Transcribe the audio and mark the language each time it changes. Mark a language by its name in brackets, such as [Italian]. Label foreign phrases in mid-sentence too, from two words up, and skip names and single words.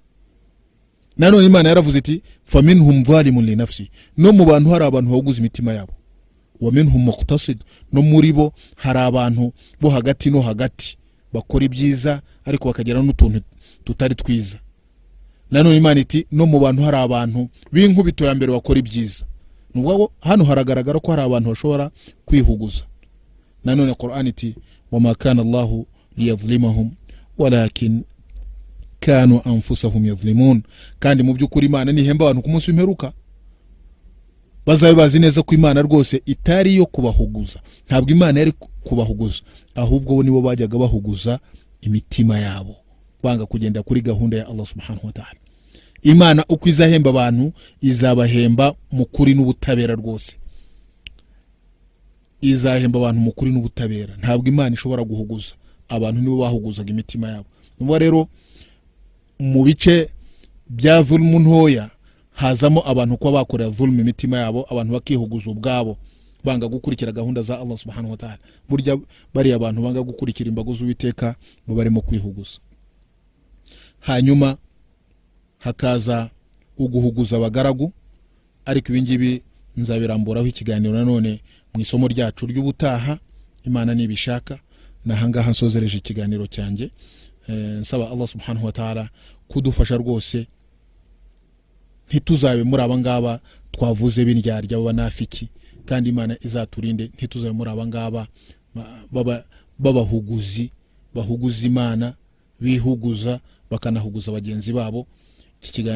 [Kinyarwanda] Nanone Imana yaravuze iti [Arabic] فمنهم ظالم لنفسه, [Kinyarwanda] no mu bantu hari abantu bahuguza imitima yabo, [Arabic] ومنهم مقتصد, [Kinyarwanda] no muri bo hari abantu bo hagati no hagati bakora ibyiza ariko bakagera n'utuntu tutari twiza. Nanone Imana iti no mu bantu hari abantu b'inkubito ya mbere bakora ibyiza. Nubwo hano haragaragara ko hari abantu bashobora kwihuguza. Nanone Qur'an iti [Arabic] وما كان الله ليظلمهم ولكن كانوا أنفسهم يظلمون. [Kinyarwanda] Kandi mu by'ukuri Imana nihemba abantu ku munsi w'imperuka bazabe bazi neza ko Imana rwose itari yo kubahuguza. Ntabwo Imana yari kubahuguza, ahubwo bo nibo bajyaga bahuguza imitima yabo, banga kugenda kuri gahunda ya [Arabic] الله سبحانه وتعالى. [Kinyarwanda] Imana uko izahemba abantu izabahemba mu kuri n'ubutabera rwose. Izahemba abantu mu kuri n'ubutabera. Ntabwo Imana ishobora guhuguza, abantu nibo bahuguzaga imitima yabo. Nuba rero mu bice bya dhulm ntoya hazamo abantu ko bakorera dhulm imitima yabo, abantu bakihuguza ubwabo banga gukurikira gahunda za [Arabic] الله سبحانه وتعالى. [Kinyarwanda] Burya bari abantu banga gukurikira imbago z'Uwiteka bo barimo kwihuguza. Hanyuma hakaza uguhuguza abagaragu, ariko ibingibi nzabiramburaho ikiganiro nanone mu isomo ryacu ry'ubutaha Imana nibishaka. Nahangaha nsozereje ikiganiro cyanjye. Nsaba [Arabic] الله سبحانه وتعالى [Kinyarwanda] kudufasha rwose ntituzabe muri abangaba twavuze b'indyarya b'abanafiki, kandi Imana izaturinde ntituzabe muri abangaba babahuguzi bahuguza Imana, bihuguza bakanahuguza bagenzi babo.